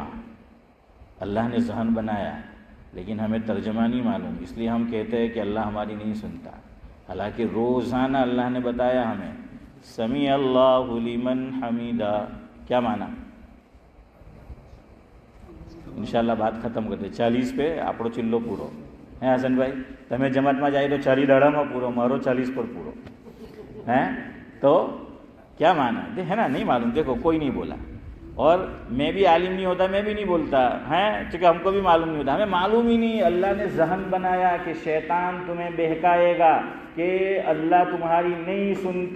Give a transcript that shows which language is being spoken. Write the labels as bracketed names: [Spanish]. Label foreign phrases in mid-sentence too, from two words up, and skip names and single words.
[Urdu] اللہ نے ذہن بنایا لیکن ہمیں ترجمہ نہیں معلوم، اس لیے ہم کہتے ہیں کہ اللہ ہماری نہیں سنتا. حالانکہ روزانہ اللہ نے بتایا ہمیں [Arabic] سمیع اللہ لمن حمیدہ. [Urdu] کیا معنی؟ انشاءاللہ بات ختم کرتے. [Gujarati] 40 پہ આપણો ચિલ્લો પૂરો હે હસનભાઈ. તમે જમાતમાં જાય તો 40 દાડામાં પૂરો, મારો 40 પર પૂરો. [Urdu] ہیں تو کیا معنی ہے نا؟ نہیں معلوم. دیکھو کوئی نہیں بولا اور میں بھی عالم نہیں ہوتا، میں بھی نہیں بولتا ہیں چونکہ ہم کو بھی معلوم نہیں ہوتا. ہمیں معلوم ہی نہیں. اللہ نے ذہن بنایا کہ شیطان تمہیں بہکائے گا، کہ اللہ تمہاری نہیں سنتا.